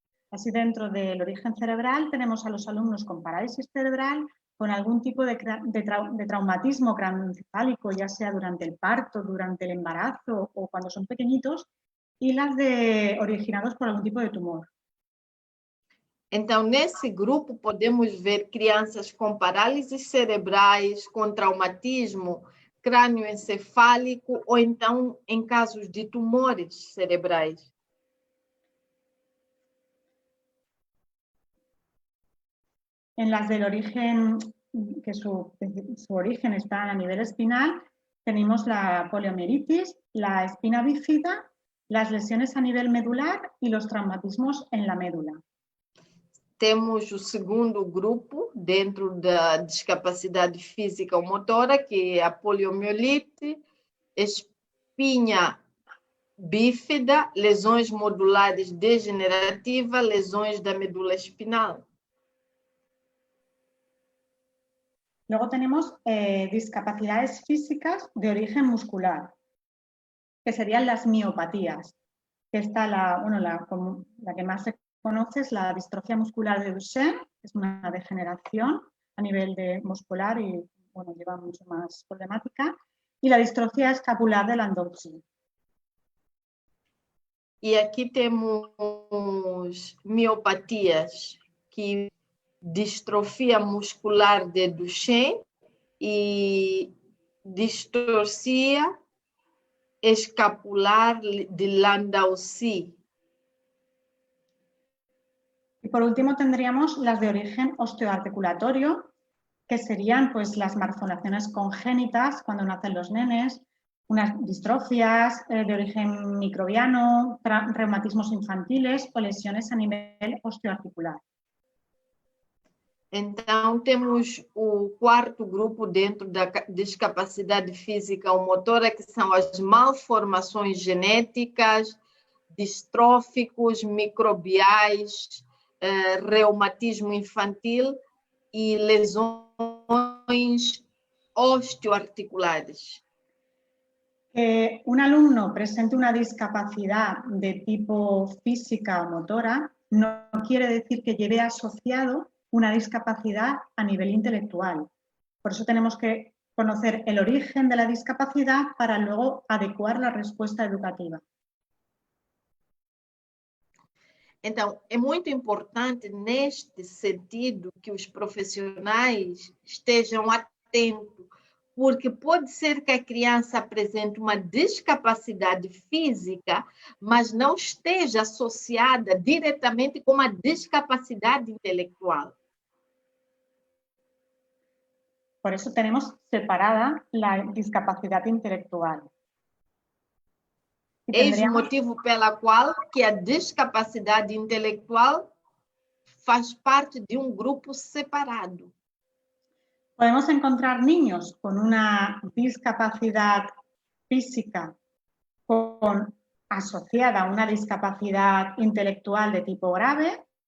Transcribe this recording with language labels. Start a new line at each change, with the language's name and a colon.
Spanish: Así, dentro del origen cerebral tenemos a los alumnos con parálisis cerebral, con algún tipo de traumatismo craneoencefálico, ya sea durante el parto, durante el embarazo o cuando son pequeñitos, y las originados por algún tipo de tumor.
Portuguese: Então, nesse grupo, podemos ver crianças com parálises cerebrais, com traumatismo crânioencefálico, ou então em casos de tumores cerebrais.
Spanish: En las del origen, que su origen está a nivel espinal, tenemos la poliomielitis, la espina bífida, las lesiones a nivel medular y los traumatismos en la médula.
Portuguese: Temos o segundo grupo dentro da discapacidade física ou motora, que é a poliomielite, espinha bífida, lesões modulares degenerativas, lesões da medula espinal.
Spanish: Luego tenemos discapacidades físicas de origen muscular, que serían las miopatías. Está la que más se conoce es la distrofia muscular de Duchenne, que es una degeneración a nivel muscular y lleva mucho más problemática, y la distrofia escapular de Landowski.
Portuguese: E aqui temos miopatias, que distrofia muscular de Duchenne e distorcia escapular de Landowski.
Spanish: Y por último tendríamos las de origen osteoarticulatorio, que serían pues las malformaciones congénitas cuando nacen los nenes, unas distrofias de origen microbiano, reumatismos infantiles o lesiones a nivel osteoarticular.
Portuguese: Então, temos o quarto grupo dentro da discapacidade física ou motora, que são as malformações genéticas, distróficos, microbiais, reumatismo infantil e lesões osteoarticulares.
Spanish: Que un alumno presente una discapacidad de tipo física o motora no quiere decir que lleve asociado una discapacidad a nivel intelectual. Por eso tenemos que conocer el origen de la discapacidad para luego adecuar la respuesta educativa.
Portuguese: Então, é muito importante, neste sentido, que os profissionais estejam atentos, porque pode ser que a criança apresente uma discapacidade física, mas não esteja associada diretamente com uma discapacidade intelectual.
Spanish: Por eso tenemos separada la discapacidad intelectual.
Portuguese: Eis o motivo pela qual que a discapacidade intelectual faz parte de um grupo separado.
Spanish: Podemos encontrar niños con una discapacidad física asociada a una discapacidad intelectual de tipo grave.